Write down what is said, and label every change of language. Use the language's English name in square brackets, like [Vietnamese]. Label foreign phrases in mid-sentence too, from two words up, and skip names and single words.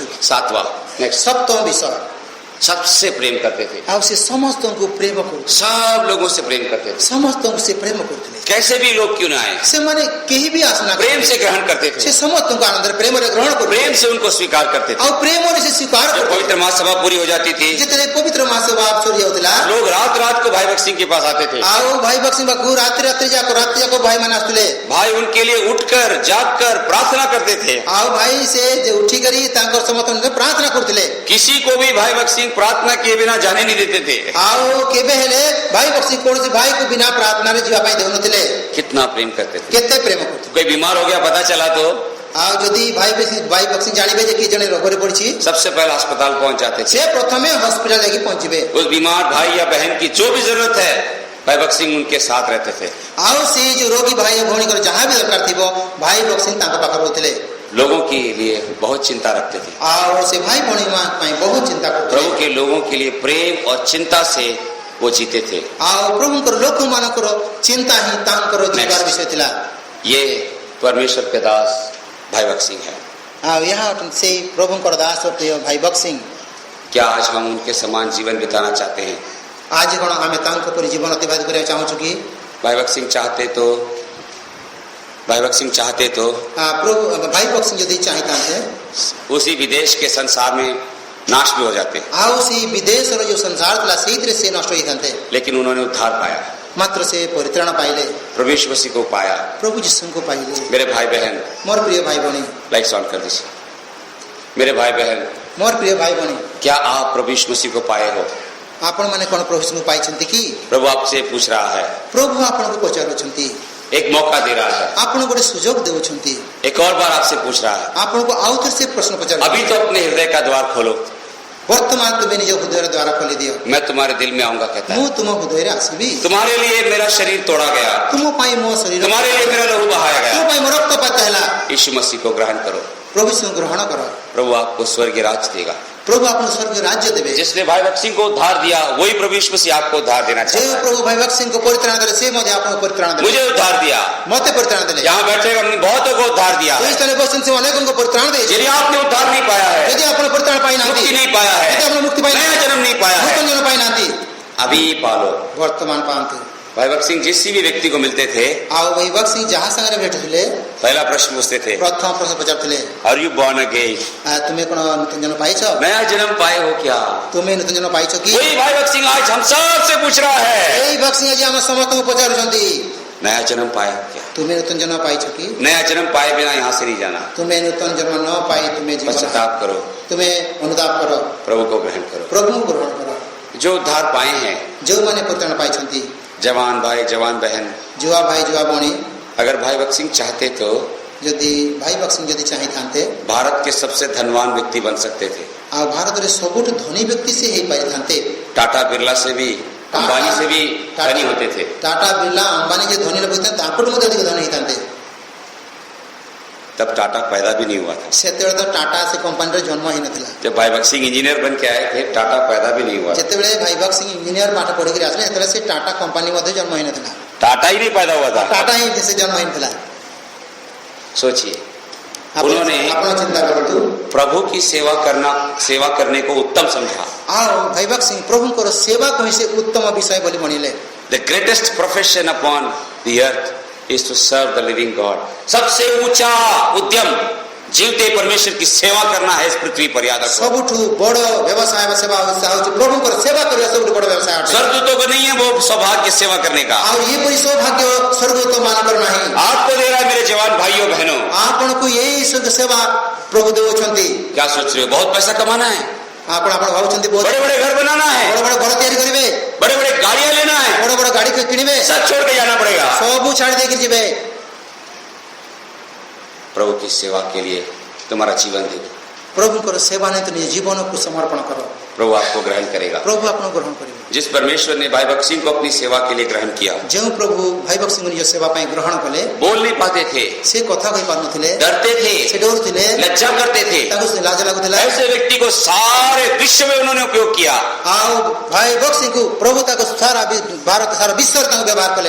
[Hindi] सातवां नेक्स्ट, [Odia] ସପ୍ତମ ବିଷୟ, [Hindi] सबसे प्रेम करते थे, [Odia] ଆଉ ସେ ସମସ୍ତଙ୍କୁ ପ୍ରେମ କରୁଥିଲେ। [Hindi] सब लोगों से प्रेम करते थे। [Odia] ସମସ୍ତଙ୍କୁ ସେ ପ୍ରେମ କରୁଥିଲେ। [Hindi] कैसे भी लोग क्यों ना आए, [Odia] ସେମାନେ କେହି ବି ଆସନା [Hindi] प्रेम से ग्रहण करते [Odia] ସେ [Hindi] थे, [Odia] ସମସ୍ତଙ୍କୁ ଆନନ୍ଦରେ ପ୍ରେମରେ ଗ୍ରହଣ କରୁଥିଲେ। [Hindi] प्रेम से उनको स्वीकार करते थे। [Odia] ଆଉ ପ୍ରେମରେ ସେ ସ୍ୱୀକାର [Hindi] जब [Odia] କରୁଥିଲେ। [Hindi] पवित्र महासभा पूरी हो जाती थी, [Odia] ଯେତେବେଳେ ପବିତ୍ର ମହାସଭା ସରି ଯାଉଥିଲା [Hindi] लोग रात रात को भाई भक्त सिंह के पास आते थे। [Odia] ଆଉ ଭାଇ ବକ୍ସି ପାଖକୁ ରାତି ଯାକ ଭାଇମାନେ ଆସୁଥିଲେ। [Hindi] भाई उनके लिए उठकर जागकर प्रार्थना करते थे। [Odia] ଆଉ ଭାଇ ସେ ଯେ ଉଠିକରି ତାଙ୍କର ସମର୍ଥନରେ ପ୍ରାର୍ଥନା କରୁଥିଲେ। [Hindi] किसी को भी भाई भक्त सिंह प्रार्थना किए बिना जाने नहीं देते थे। [Odia] ଆଉ କେବେ ହେଲେ ଭାଇ ବକ୍ସି କୌଣସି ଭାଇକୁ ବିନା ପ୍ରାର୍ଥନାରେ ଯିବା ପାଇଁ ଦେଉନଥିଲେ। [Hindi] कितना प्रेम करते थे। [Odia] କେତେ ପ୍ରେମ କରୁଥିଲେ। [Hindi] कोई बीमार हो गया पता चला तो [Odia] ଆଉ ଯଦି ଭାଇ ବକ୍ସି ଜାଣିବେ ଯେ କିଏ ଜଣେ ରୋଗରେ ପଡିଛି [Hindi] सबसे पहले अस्पताल पहुंच जाते थे। [Odia] ସେ ପ୍ରଥମେ ହସ୍ପିଟାଲ ଯାଇକି ପହଞ୍ଚିବେ। [Hindi] उस बीमार भाई या बहन की जो भी जरूरत है, भाई भक्त सिंह उनके साथ रहते थे। [Odia] ଆଉ ସେ ଯୋଉ ରୋଗୀ ଭାଇ ଭଉଣୀଙ୍କର ଯାହା ବି ଦରକାର ଥିବ ଭାଇ ବକ୍ସି ତାଙ୍କ ପାଖରେ ରହୁଥିଲେ। [Hindi] लोगों के लिए बहुत चिंता रखते थे। [Odia] ଆଉ ସେ ଭାଇ ଭଉଣୀ ପାଇଁ ବହୁତ ଚିନ୍ତା କରୁଥିଲେ। [Hindi] प्रभु के लोगों के लिए प्रेम और चिंता से वो जीते थे। [Odia] ଆଉ ପ୍ରଭୁଙ୍କର ଲୋକମାନଙ୍କର ଚିନ୍ତା ହିଁ ତାଙ୍କର ଜୀବନ ବିଷୟ ଥିଲା। [Hindi] ये परमेश्वर के दास भाई भक्त सिंह है। [Odia] ଆଉ ଏହା ଅଟନ୍ତି ସେଇ ପ୍ରଭୁଙ୍କର ଦାସ ପ୍ରିୟ ଭାଇ ବକ୍ସି। [Hindi] क्या आज हम उनके समान जीवन बिताना चाहते हैं? [Odia] ଆଜି କ'ଣ ଆମେ ତାଙ୍କ ପରି ଜୀବନ ଅତିବାହିତ କରିବାକୁ ଚାହୁଁଛୁ କି? [Hindi] भाई भक्त सिंह चाहते तो [Odia] ପ୍ରଭୁ ଭାଇ ବକ୍ସି ଯଦି ଚାହିଁଥାନ୍ତେ [Hindi] उसी विदेश के संसार में नाश भी हो जाते, [Odia] ଆଉ ସେଇ ବିଦେଶର ଯୋଉ ସଂସାର ଥିଲା ସେଇଥିରେ ସେ ନଷ୍ଟ ହେଇଥାନ୍ତେ। [Hindi] लेकिन उन्होंने उद्धार पाया, [Odia] ମାତ୍ର ସେ ପରିତ୍ରାଣ ପାଇଲେ, [Hindi] प्रभु यीशु मसीह को पाया। [Odia] ପ୍ରଭୁ ଯୀଶୁଙ୍କୁ ପାଇଲେ। [Hindi] मेरे भाई बहन, [Odia] ମୋର ପ୍ରିୟ ଭାଇ ଭଉଣୀ, [English] lights on [Hindi] कर दीजिए। मेरे भाई बहन, [Odia] ମୋର ପ୍ରିୟ ଭାଇ ଭଉଣୀ, [Hindi] क्या आप प्रभु यीशु मसीह को पाए हो? [Odia] ଆପଣମାନେ କ'ଣ ପ୍ରଭୁ ଯୀଶୁଙ୍କୁ ପାଇଛନ୍ତି କି? [Hindi] प्रभु आपसे पूछ रहा है, [Odia] ପ୍ରଭୁ ଆପଣଙ୍କୁ ପଚାରୁଛନ୍ତି, [Hindi] एक मौका दे रहा है, [Odia] ଆପଣଙ୍କୁ ଗୋଟେ ସୁଯୋଗ ଦେଉଛନ୍ତି। [Hindi] एक और बार आपसे पूछ रहा है। [Odia] ଆପଣଙ୍କୁ ଆଉ ଥରେ ସେ ପ୍ରଶ୍ନ [Hindi] अभी [Odia] ପଚାରୁଛନ୍ତି। [Hindi] तो अपने हृदय का द्वार खोलो, [Odia] ବର୍ତ୍ତମାନ ତୁମେ ନିଜ ହୃଦୟର ଦ୍ୱାର ଖୋଲି ଦିଅ। [Hindi] मैं तुम्हारे दिल में आऊंगा कहता [Odia] ମୁଁ [Hindi] है। [Odia] ତୁମ ହୃଦୟରେ ଆସିବି। [Hindi] तुम्हारे लिए मेरा शरीर तोड़ा गया, [Odia] ତୁମ ପାଇଁ ମୋ ଶରୀର, [Hindi] तुम्हारे लिए मेरा लहू बहाया [Odia] ତୁମ [Hindi] गया। [Odia] ପାଇଁ ମୋ ରକ୍ତପାତ ହେଲା। [Hindi] यीशु मसीह को ग्रहण करो, [Odia] ପ୍ରଭୁ ଯୀଶୁଙ୍କୁ ଗ୍ରହଣ କର। [Hindi] प्रभु आपको स्वर्गीय राज देगा। [Odia] ପ୍ରଭୁ ଆପଣଙ୍କୁ ସ୍ୱର୍ଗୀୟ ରାଜ୍ୟ ଦେବେ। [Hindi] जिसने भाई भक्त सिंह को उद्धार दिया, वही प्रभु यीशु मसीह आपको उद्धार देना [Odia] ଯେଉଁ [Hindi] चाहता है। [Odia] ପ୍ରଭୁ ଭାଇ ବକ୍ସିଙ୍କୁ ପରିତ୍ରାଣ ଦେଲେ ସେ ମଧ୍ୟ ଆପଣଙ୍କୁ ପରିତ୍ରାଣ ଦେଲେ। [Hindi] मुझे उद्धार दिया, [Odia] ମତେ ପରିତ୍ରାଣ ଦେଲେ। [Hindi] यहाँ बैठे हमने बहुतों को उद्धार दिया [Odia] ଏହି [Hindi] है। [Odia] ସ୍ଥାନରେ ବସିଛନ୍ତି ସେ ଅନେକଙ୍କୁ ପରିତ୍ରାଣ ଦେଇଛି। [Hindi] यदि आपने उद्धार नहीं पाया है, [Odia] ଯଦି ଆପଣ ପରିତ୍ରାଣ ପାଇନାହାନ୍ତି, [Hindi] मुक्ति नहीं पाया [Odia] ଯଦି [Hindi] है, [Odia] ଆପଣ ମୁକ୍ତି [Hindi] नया [Odia] ପାଇନାହାନ୍ତି, [Hindi] जन्म नहीं पाया है, [Odia] ନୂତନ ଜନ୍ମ ପାଇନାହାନ୍ତି, [Hindi] अभी पालो। [Odia] ବର୍ତ୍ତମାନ ପାଆନ୍ତୁ। [Hindi] भाई भक्त सिंह जिस भी व्यक्ति को मिलते थे, [Odia] ଆଉ ଭାଇ ବକ୍ସି ଯାହା ସାଙ୍ଗରେ ଭେଟୁଥିଲେ [Hindi] पहला प्रश्न पूछते थे, [Odia] ପ୍ରଥମ ପ୍ରଶ୍ନ ପଚାରୁଥିଲେ, [English] are you born again? [Odia] ତୁମେ କ'ଣ ନୂତନ ଜନ୍ମ ପାଇଛ? [Hindi] नया जन्म पाए हो क्या? [Odia] ତୁମେ ନୂତନ ଜନ୍ମ ପାଇଛ କି? [Hindi] वही भाई भक्त सिंह आज हम सबसे पूछ रहा है, [Odia] ଏଇ ବକ୍ସି ଆଜି ଆମ ସମସ୍ତଙ୍କୁ ପଚାରୁଛନ୍ତି, [Hindi] नया जन्म पाए हो क्या? [Odia] ତୁମେ ନୂତନ ଜନ୍ମ ପାଇଛ କି? [Hindi] नया जन्म पाए बिना यहाँ से नहीं जाना। [Odia] ତୁମେ ନୂତନ ଜନ୍ମ ନ ପାଇ ତୁମେ ଜୀବନ [Hindi] पश्चाताप करो, [Odia] ତୁମେ ଅନୁତାପ କର, [Hindi] प्रभु को ग्रहण करो। [Odia] ପ୍ରଭୁଙ୍କୁ ଗ୍ରହଣ କର। [Hindi] जो उद्धार पाए हैं, [Odia] ଯେଉଁମାନେ ପରିତ୍ରାଣ ପାଇଛନ୍ତି, [Hindi] जवान भाई जवान बहन, [Odia] ଯୁବା ଭାଇ ଯୁବା ଭଉଣୀ, [Hindi] अगर भाई भक्त सिंह चाहते तो [Odia] ଯଦି ଭାଇ ବକ୍ସି ଯଦି ଚାହିଁଥାନ୍ତେ [Hindi] भारत के सबसे धनवान व्यक्ति बन सकते थे। [Odia] ଆଉ ଭାରତରେ ସବୁଠୁ ଧନୀ ବ୍ୟକ୍ତି ସେ ହେଇପାରିଥାନ୍ତେ। [Hindi] टाटा बिरला से भी, अंबानी से भी धनी होते थे। [Odia] ଟାଟା ବିର୍ଲା ଅମ୍ବାନୀ ଯେ ଧନୀ ଲୋକ ହେଇଥାନ୍ତେ ତାଙ୍କଠୁ ମଧ୍ୟ ଅଧିକ ଧନୀ ହେଇଥାନ୍ତେ। [Hindi] तब टाटा पैदा भी नहीं हुआ था। [Odia] ସେତେବେଳେ ତ ଟାଟା ସେ କମ୍ପାନୀରେ ଜନ୍ମ ହେଇନଥିଲା। [Hindi] जब भाई भक्त सिंह इंजीनियर बन के आए थे, टाटा पैदा भी नहीं हुआ था। [Odia] ଯେତେବେଳେ ଭାଇ ବକ୍ସି ଇଞ୍ଜିନିୟର ପାଠ ପଢିକି ଆସିଲେ ସେତେବେଳେ ସେ ଟାଟା କମ୍ପାନୀ ମଧ୍ୟ ଜନ୍ମ ହେଇନଥିଲା। [Hindi] टाटा ही नहीं पैदा हुआ था। [Odia] ଟାଟା ହିଁ ସେ ଜନ୍ମ ହେଇନଥିଲା। [Hindi] सोचिए, [Odia] ଆପଣ [Hindi] उन्होंने [Odia] ଚିନ୍ତା କରନ୍ତୁ। [Hindi] प्रभु की सेवा करने को उत्तम समझा। [Odia] ଆଉ ଭାଇ ବକ୍ସି ପ୍ରଭୁଙ୍କର ସେବାକୁ ହିଁ ସେ ଉତ୍ତମ ବିଷୟ ବୋଲି ମଣିଲେ। [English] the greatest profession upon the earth is to serve the living god. [Hindi] सबसे ऊंचा उद्यम जीवते परमेश्वर की सेवा करना है इस पृथ्वी पर, याद रखो। [Odia] ସବୁଠୁ ବଡ଼ ବ୍ୟବସାୟ ବା ସେବା ହେଉଛି ପ୍ରଭୁଙ୍କର ସେବା କରିବା ସବୁଠୁ ବଡ଼ ବ୍ୟବସାୟ ଅଟେ। [Hindi] स्वर्गदूतों को नहीं है वो सौभाग्य सेवा करने का। [Odia] ଆଉ ଏପରି ସୌଭାଗ୍ୟ ସ୍ୱର୍ଗଦୂତ ମାନଙ୍କର ନାହିଁ। [Hindi] आपको दे रहा है मेरे जवान भाइयों बहनों। [Odia] ଆପଣଙ୍କୁ ଏଇ ସେବା ପ୍ରଭୁ ଦେଉଛନ୍ତି। [Hindi] क्या सोच रहे हो, बहुत पैसा कमाना है? [Odia] ଆପଣ ଆପଣ ଭାବୁଛନ୍ତି ବହୁତ [Hindi] बड़े बड़े घर बनाना है, [Odia] ବଡ଼ ବଡ଼ ଘର ତିଆରି କରିବେ, [Hindi] बड़े बड़े गाड़ियां लेना है, [Odia] ବଡ଼ ବଡ଼ ଗାଡି କିଣିବେ, [Hindi] सब छोड़ के जाना पड़ेगा। [Odia] ସବୁ ଛାଡି ଦେଇକି ଯିବେ। [Hindi] प्रभु की सेवा के लिए तुम्हारा जीवन दे दो, [Odia] ପ୍ରଭୁଙ୍କର ସେବା ନେଇ ନିଜ ଜୀବନକୁ ସମର୍ପଣ କର, [Hindi] प्रभु आपको ग्रहण करेगा। [Odia] ପ୍ରଭୁ ଆପଣଙ୍କୁ ଗ୍ରହଣ କରିବେ। [Hindi] जिस परमेश्वर ने भाई भक्त सिंह को अपनी सेवा के लिए ग्रहण किया, [Odia] ଯେଉଁ ପ୍ରଭୁ ଭାଇ ବକ୍ସିଙ୍କୁ ନିଜ ସେବା ପାଇଁ ଗ୍ରହଣ କଲେ, [Hindi] बोल नहीं पाते थे, [Odia] ସେ କଥା କହିପାରୁନଥିଲେ, [Hindi] डरते थे, [Odia] ସେ ଡରୁଥିଲେ, [Hindi] लज्जा करते थे, [Odia] ତାଙ୍କୁ ଲାଜ ଲାଗୁଥିଲା। [Hindi] ऐसे व्यक्ति को सारे विश्व में उन्होंने उपयोग किया। [Odia] ଆଉ ଭାଇ ବକ୍ସିଙ୍କୁ ପ୍ରଭୁ ତାକୁ ସାରା ଭାରତ ସାରା ବିଶ୍ୱରେ ତାଙ୍କୁ ବ୍ୟବହାର କଲେ।